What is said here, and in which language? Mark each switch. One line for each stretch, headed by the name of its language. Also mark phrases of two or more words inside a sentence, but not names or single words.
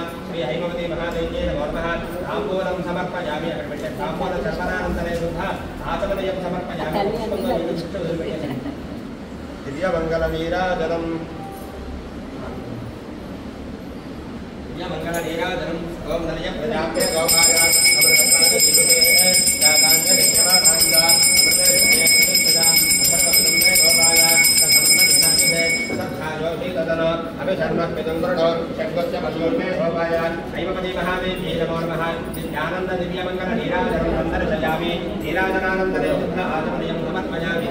Sanskrit: శ్రీ హైమవతి మహాదేవ్యై నమో నమః। తాంబూలం సమర్పయామి। అక్కడ పెట్టే తాంబూల శర్మనానంతరే శుద్ధ ఆచమనీయం సమర్పయామి। దివ్యమంగళ నీరాజనం ఓం నలయ ప్రజాప్య గౌమాయ हैमवती महादेव्यै नमो नमः। नित्यानंद दिव्यमंगल नीराजनं संदर्शयामि। नीराजनानंतरे शुद्ध आचमनीयं समर्पयामि।